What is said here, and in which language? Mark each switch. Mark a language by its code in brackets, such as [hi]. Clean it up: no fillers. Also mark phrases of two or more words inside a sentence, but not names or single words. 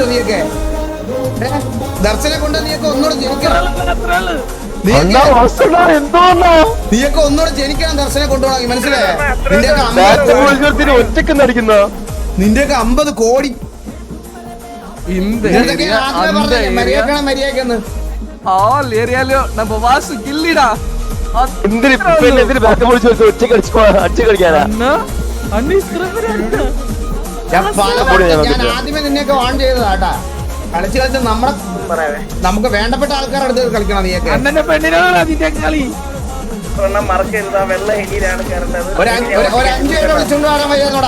[ml] നീയൊക്കെ ദർശനെ കൊണ്ട് നീയൊക്കെ ഒന്നുകൂടെ ജനിക്കണം. നീയൊക്കെ ഒന്നുകൂടെ ജനിക്കണം ദർശനെ കൊണ്ടുപോകണമെങ്കിൽ, മനസ്സിലായേ? നിന്റെയൊക്കെ 50 കോടി. [ta] இந்த [ml] ഇതൊക്കെ [ta] ஏரியா [ml] ആദ്യമേ [ta] அந்த [ml] പറഞ്ഞേ, [ta] ஏரியா [ml] മര്യാദക്കാണ് മര്യാദക്കെന്ന്. [ta] ஆல் ஏரியாலயும் நம்ம வாசு கில்லிடா [ml] എന്തിന് ഇപ്പൊ എന്നെ എന്തിന് ബാക്ക് പൊളിച്ച് ഒറ്റ കളിക്കാനാ ഞാൻ ആദ്യമേ നിന്നെയൊക്കെ ഓൺ ചെയ്തതാട്ടാ. കളിച്ച് കളിച്ച് നമുക്ക് വേണ്ടപ്പെട്ട ആൾക്കാരുടെ അടുത്ത് കളിക്കണം നീയൊക്കെ. ഒരു 5 പേരെ വിളിച്ചോണ്ട് വരാൻ വയ്യാന്നോടാ.